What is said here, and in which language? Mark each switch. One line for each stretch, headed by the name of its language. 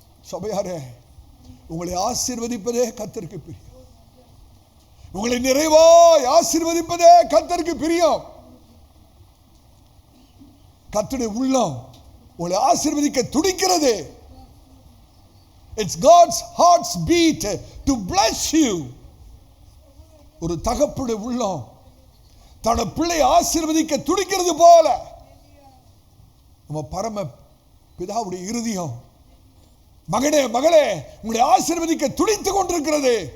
Tamil: சபையாரே, உங்களை ஆசீர்வதிப்பதே கர்த்தருக்கு பிரியம். உங்களை நிறைவாய் ஆசீர்வதிப்பதே கர்த்தருக்கு பிரியம். கர்த்தருடைய உள்ளம் உங்களை ஆசீர்வதிக்க துடிக்கிறது.
English: It's God's heart's beat to bless you.
Tamil: ஒரு தகப்பனுடைய உள்ளம் தன் பிள்ளை ஆசீர்வதிக்க துடிக்கிறது போல நம்ம பரம பிதாவுடைய இருதயம் மகனே மகளே உங்களை ஆசீர்வதிக்க துடித்துக் கொண்டிருக்கிறது.